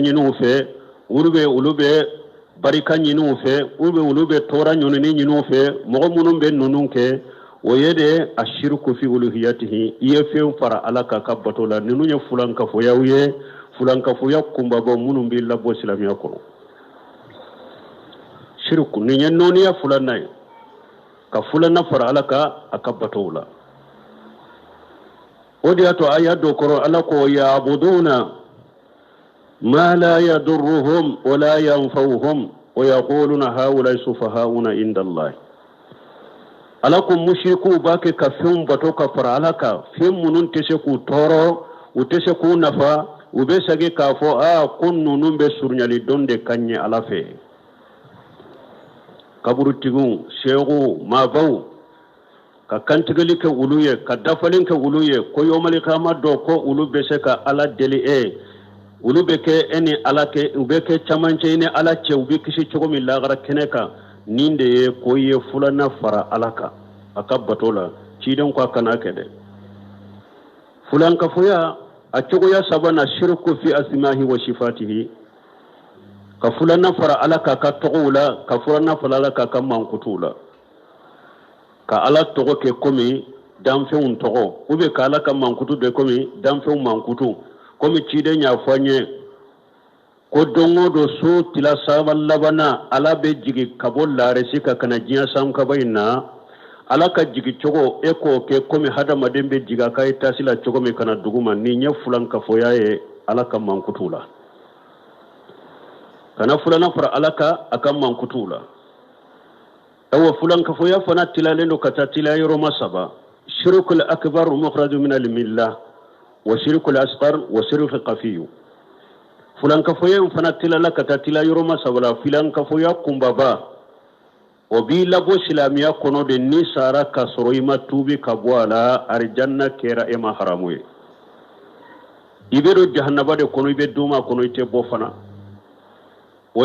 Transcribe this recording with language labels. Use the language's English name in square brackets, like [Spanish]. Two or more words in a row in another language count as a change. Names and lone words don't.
[Bambara] ɲiniw fɛ olu be barika ɲiniw fɛ olu be tɔɔra ɲɔnini ɲiniw fɛ mɔgɔ minnu be nunnu kɛ o ye de [Arabic] الشرك في ألوهيته [Bambara] i ye fɛn fara ala ka ka bato la ninnu ye fulankafoyaw ye fulankafoya kunbabɔ minnu bɛ labɔ silamɛya kɔnɔ shirku nin ye nɔniya fulanna ye ka fulanna fara ala ka a ka batow la o de y'a to a y'a dɔ kɔrɔ ala ko [Arabic] يعبدون ما لا يضرهم ولا ينفعهم ويقولون هؤلاء شفعاؤنا عند الله [Bambara] ala ko mushriku ba ke ka fɛnw bato ka fara ala ka fɛn minnu tɛ se k'u tɔɔrɔ u tɛ se k'u nafa u bɛ segin k'a fɔ ko ninnu bɛ surunyali dɔn de ka ɲɛ ala fɛ kaburutigiw seeguw maabaw ka kantigɛli kɛ olu ye ka dafalen kɛ olu ye ko yɔmalikama dɔ ko olu bɛ se ka ala deli olu bɛ kɛ ni ala kɛ u bɛ kɛ camancɛ ni ala cɛ u bɛ kisi cogo min lagara kɛnɛ kan nin de ye ko ye fulana fara ala kan a ka bato la ciden ko a kana kɛ dɛ fulankafoya a cogoya sabanan [Arabic] الشرك في أسمائه وصفاته [Bambara] ka fulana fara ala ka ka tɔgɔw la ka fulana fara ala ka ka mankutuw la ka ala tɔgɔ kɛ komi danfɛnw tɔgɔ [French] ou bien [Bambara] ka ala ka mankutu de komi danfɛnw mankutu komi ciden y'a fɔ an ye ko don o don so tila saba labana ala bɛ jigin ka bɔ laaresi ka kana diɲɛ sankaba in na ala ka jigin cogo e k'o kɛ komi hadamaden bɛ jigin a ka etasi la cogo min kana dugu ma nin ye fulankafoya ye ala ka mankutu la kana fulana fara ala ka a ka mankutu la awa fulankafoya fana tilalen don ka taa tila yɔrɔma saba shirkul [Arabic] أكبر مخرج من الملة والشرك الأصغر والشرك الخفي [Bambara] fulankafoya fana tilala ka taa tila yɔrɔma saba la fulankafoya kunbaba o b'i labɔ silamɛya kɔnɔ de ni sara ka sɔrɔ i ma tuubi ka bɔ a la arijanna kɛra e ma haramu ye i bɛ don jahanaba de kɔnɔ i bɛ d'o ma kɔnɔ i tɛ bɔ fana o